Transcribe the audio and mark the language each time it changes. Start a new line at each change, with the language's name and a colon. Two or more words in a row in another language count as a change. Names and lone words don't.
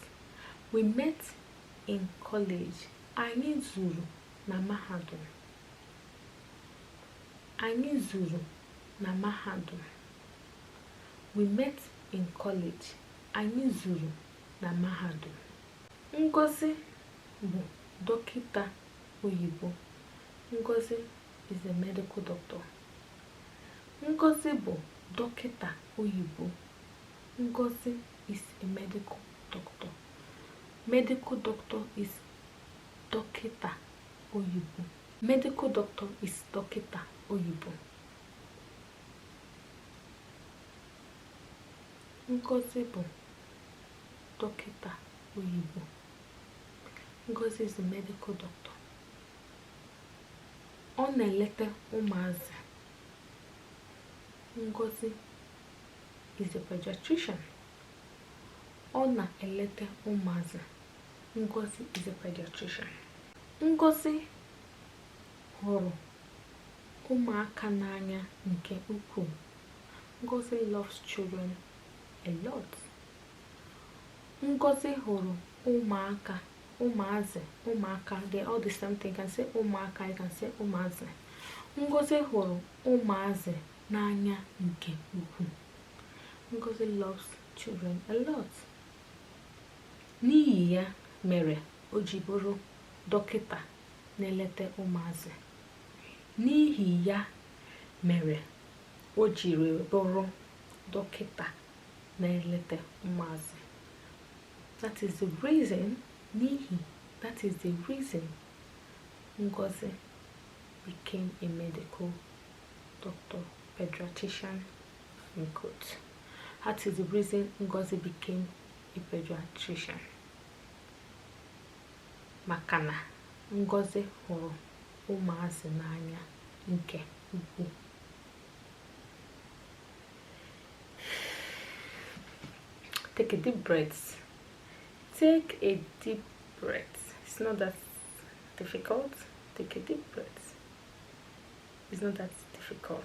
English: We met in college.
Igbo: Anyị zuru na mahadum. Anyị zuru na mahadum.
English: We met in college.
Igbo: Anyị zuru na mahadum. Ngozi bụ dọkịta oyibo.
English: Ngozi is a medical doctor.
Igbo: Ngozi bụ dọkịta oyibo.
English: Ngozi is a medical doctor. Medical doctor is
Igbo: dọkịta oyibo.
English: Medical doctor is
Igbo: dọkịta oyibo. Ngozi bụ dọkịta oyibo.
English: Ngozi is a medical doctor.
Igbo: Ọ na-eleta ụmụazị.
English: Ngozi is a pediatrician.
Igbo: Ọ na-eleta ụmụazị. Ngozi
English: is a pediatrician.
Igbo: Ngozi hụrụ ụmụaka n'anya nke ukwuu.
English: Ngozi loves children a lot.
Igbo: Ngozi hụrụ ụmụaka, ụmụaka,
English: they all the same thing. You can say ụmụaka, you can say ụmụazị.
Igbo: Ngozi hụrụ ụmụazị n'anya nke ukwuu.
English: Ngozi loves children a lot.
Igbo: N'ihi ya mere o ji bụrụ dọkịta na-eleta ụmụazị. N'ihi ya mere o jiri bụrụ dọkịta na-eleta ụmụazị.
English: That is the reason. N'ihi, that is the reason Ngozi became a medical doctor, pediatrician in quotes. That is the reason Ngozi became a pediatrician.
Igbo: Maka na Ngozi hụrụ ụmụazị n'anya nke ukwuu.
English: Take a deep breath. Take a deep breath. It's not that difficult. Take a deep breath. It's not that difficult.